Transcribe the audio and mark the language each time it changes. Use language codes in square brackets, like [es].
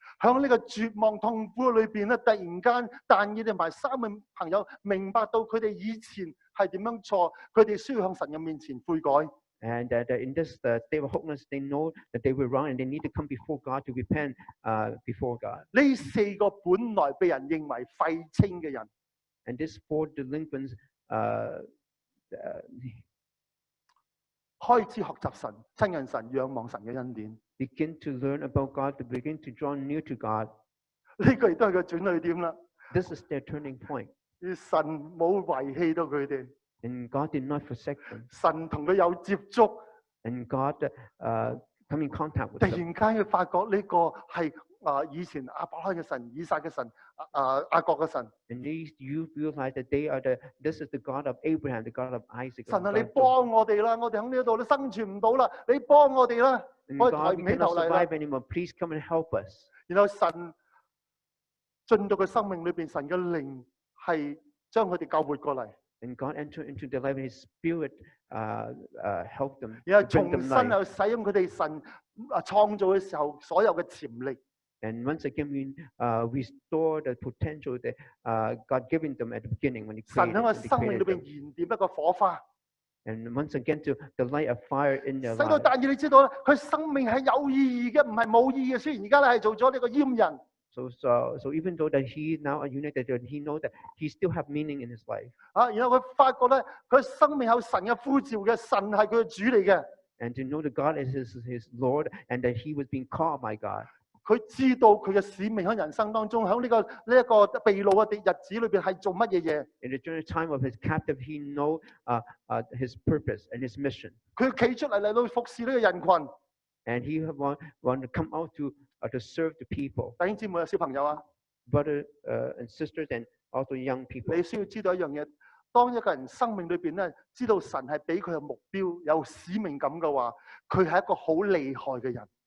[yue] 喺呢個絕望痛苦裏邊咧，突然間但以理同埋3個朋友明白到佢哋以前係點樣錯，佢哋需要向神嘅面前悔改。 [en] And in this state of hopelessness, they know that they were wrong, and they need to come before God to repent before God. [yue] 呢4個本來被人認為廢青嘅人 [en] And these 4 delinquents [yue] 開始學習神、親近神、仰望神嘅恩典。 [en] begin to learn about God, to begin to draw near to God. [yue] 呢個亦都係個轉捩點啦。 [en] This is their turning point. [yue] 而神冇遺棄到佢哋， [en] And God did not forsake them. [yue] 神同佢有接觸， [en] And God come in contact with [yue] 突 [en] them. [yue] 然間佢發覺呢個係以前亞伯拉罕嘅神、以撒嘅神、雅各嘅神。 [en] And these you realize that this is the God of Abraham, the God of Isaac. [yue] 神啊，你幫我哋啦！我哋喺呢度都生存唔到啦，你幫我哋啦！ [en] And [yue] 我哋抬 [en] God, [yue] 唔 [en] we [yue] 起頭 [en] cannot [yue] 嚟啦。 [en] survive anymore. Please come and help us. [yue] 然後神進到佢生命裏邊，神嘅靈係將佢哋救活過嚟， [en] And God entered into their life, and His Spirit helped them, [yue] 然後 [en] bring [yue] 重 [en] them [yue] 新 [en] life. [yue] 又使用佢哋神創造嘅時候所有嘅潛力。 [en] And once again, we restore the potential that God given them at the beginning when He [yue] 神 [en] created, [yue] 喺我 [en] when he [yue] 生命裏邊 [en] them. [yue] 燃點一個火花， [en] And once again, to light a fire in their [yue] 使到 [en] lives. [yue] 但以理知道咧，佢生命係有意義嘅，唔係冇意義嘅。雖然而家咧係做咗呢個閹人， [en] So even though that he is now a united, he knows that he still have meaning in his life. [yue] 然後佢發覺咧，佢生命有神嘅呼召嘅，神係佢嘅主嚟嘅。 [en] And to know that God is his Lord, and that he was being called by God. [yue] 佢知道佢嘅使命喺人生當中，喺呢一個被擄嘅日子裏邊係做乜嘢嘢？ [en] And during the time of his captive, he know his purpose and his mission. [yue] 佢企出嚟到服侍呢個人群。 [en] And he want to come out to serve the people, [yue] 弟兄姊妹啊，小朋友啊， [en] brothers and sisters, and also young people. [yue] 你需要知道一樣嘢：當一個人生命裏邊咧，知道神係俾佢嘅目標、有使命感嘅話，佢係一個好厲害嘅人。